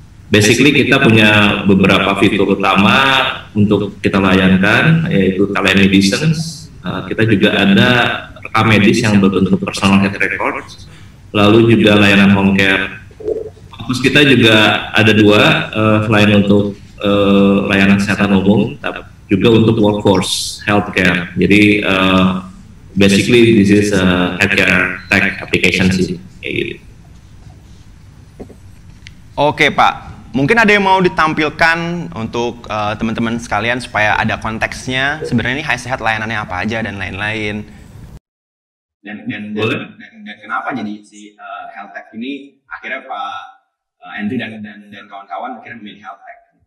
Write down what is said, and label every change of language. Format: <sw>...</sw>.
<id>Basically kita punya beberapa fitur utama untuk kita layankan, yaitu telemedicine. Kita juga ada rekam medis yang berbentuk personal health records, lalu juga layanan home care. Fokus kita juga ada 2, selain untuk layanan kesehatan umum, tapi juga untuk workforce healthcare. Jadi</id> <en>basically this is a healthcare tech application</en> <id>sih. Oke Pak. Mungkin ada yang mau ditampilkan untuk teman-teman sekalian supaya ada konteksnya. Sebenarnya ini Hai Sehat layanannya apa aja dan lain-lain. Dan kenapa jadi si Health Tech ini akhirnya Pak Andrew dan kawan-kawan akhirnya memilih Health Tech?</id>